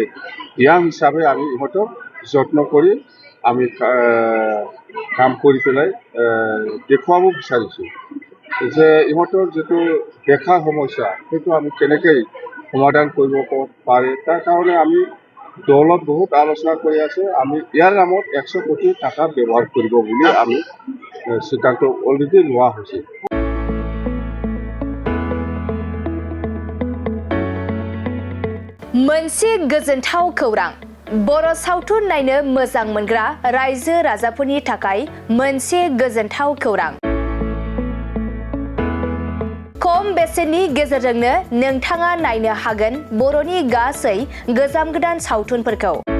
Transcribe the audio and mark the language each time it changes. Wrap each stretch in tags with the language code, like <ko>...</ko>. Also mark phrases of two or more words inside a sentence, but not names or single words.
<as>ইয়াং হিচাপে আমি ইহঁতক যত্ন কৰি আমি কাম কৰি পেলাই দেখুৱাব বিচাৰিছোঁ যে ইহঁতৰ যেটো দেখা সমস্যা সেইটো আমি কেনেকৈ সমাধান কৰিব পাৰে তাৰ কাৰণে আমি দলত বহুত আলোচনা কৰি আছে আমি ইয়াৰ নামত 100 কোটি টাকা ব্যৱহাৰ কৰিব বুলি আমি সিদ্ধান্ত অলৰেডি লোৱা হৈছে</as> <brx>मोनसे गोजोनथाव खौरां बर' सावथुन नायनो मोजां मोनग्रा रायजो राजाफोरनि थाखाय मोनसे गोजोनथाव खौरां खम बेसेननि गेजेरजोंनो नोंथाङा नायनो हागोन बर'नि गासै गोजाम गोदान सावथुनफोरखौ</brx>